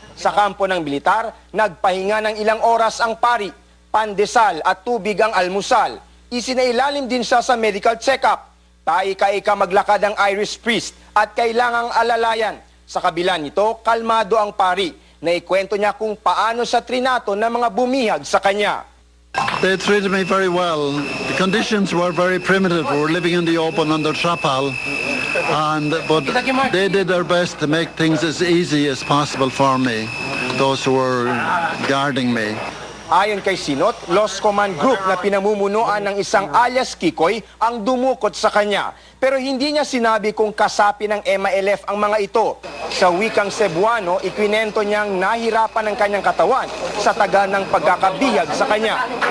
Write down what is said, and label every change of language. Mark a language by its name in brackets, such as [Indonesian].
[Filipino] Sa kampo ng militar, nagpahinga ng ilang oras ang pari, pandesal at tubig ang almusal. Isinailalim din siya sa medical check-up. Taika-ika maglakad ang Irish priest at kailangang alalayan. Sa kabila nito, kalmado ang pari. Naikwento niya kung paano siya trinato ng mga bumihag sa kanya. [English] They treated me very well. The conditions were very primitive. We were living in the open under trapal, but they did their best to make things as easy as possible for me, those who were guarding me. [Filipino] Ayon kay Sinot, Lost Command Group na pinamumunuan ng isang alias Kikoy ang dumukot sa kanya. Pero hindi niya sinabi kung kasapi ng MILF ang mga ito. Sa wikang Cebuano, ikwinento niyang nahirapan ng kanyang katawan sa tagal ng pagkakabihag sa kanya.